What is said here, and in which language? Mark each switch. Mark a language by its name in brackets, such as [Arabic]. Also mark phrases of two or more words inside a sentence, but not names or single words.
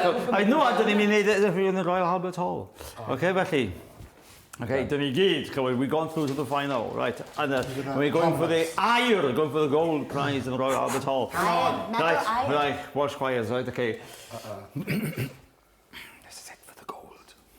[English] I know, I didn't mean it if you're in the Royal Albert Hall. [Welsh] Okay, felly. Okay, dyn ni gyd, [English] we've gone through to the final, right? And we're going for the Aur, going for the gold prize in the Royal Albert Hall. Right, Welsh choirs, right, okay. This is it for the gold.